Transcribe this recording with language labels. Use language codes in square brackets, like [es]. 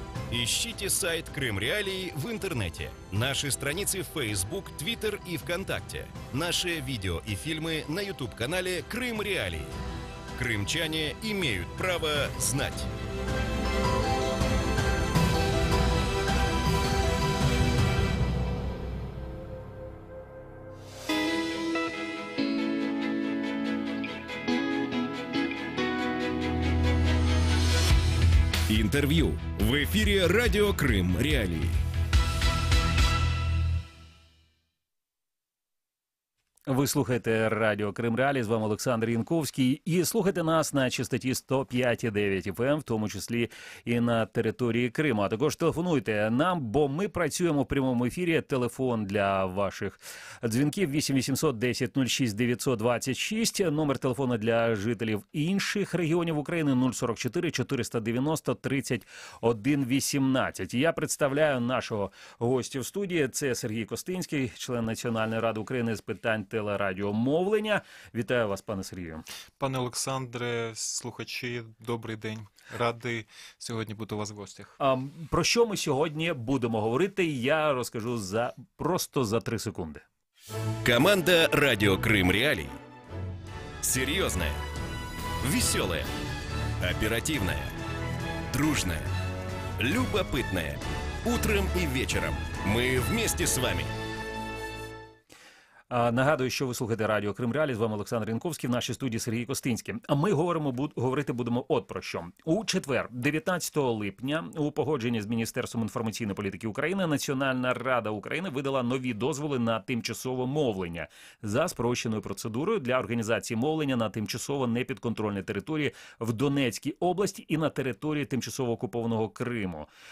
[ru] Ищите сайт Крым Реалии в интернете, наши страницы в Facebook, Twitter и ВКонтакте, наши видео и фильмы на YouTube-канале Крым Реалии. Крымчане имеют право знать. Интервью в эфире радио Крым Реалии. [uk] Ви слухаєте Радіо Крим Реалії, з вами Олександр Янковський, і слухайте нас на частоті 105,9 FM, в тому числі і на території Криму. А також телефонуйте нам, бо ми працюємо в прямому ефірі. Телефон для ваших дзвінків 8 800 10 06 926, номер телефону для жителів інших регіонів України 044 490 31 18. Я представляю нашого гостя в студії, це Сергій Костинський, член Національної ради України з питань телерадіомовлення. Вітаю вас, пане Сергію. Пане Олександре, слухачі, добрий день. Радий сьогодні бути у вас в гостях. Про що ми сьогодні будемо говорити, я розкажу просто за 3 секунди. [ru] Команда «Радио Крым Реалии». Серьезная, веселая, оперативная, дружная, любопытная. Утром и вечером мы вместе с вами. [uk] Нагадую, що ви слухаєте Радіо Крим Реалії, з вами Олександр Янковський, в нашій студії Сергій Костинський. А ми говорити будемо от про що. У четвер, 19 липня, у погодженні з Міністерством інформаційної політики України, Національна рада України видала нові дозволи на тимчасове мовлення за спрощеною процедурою для організації мовлення на тимчасово непідконтрольній території в Донецькій області і на території тимчасово окупованого Криму.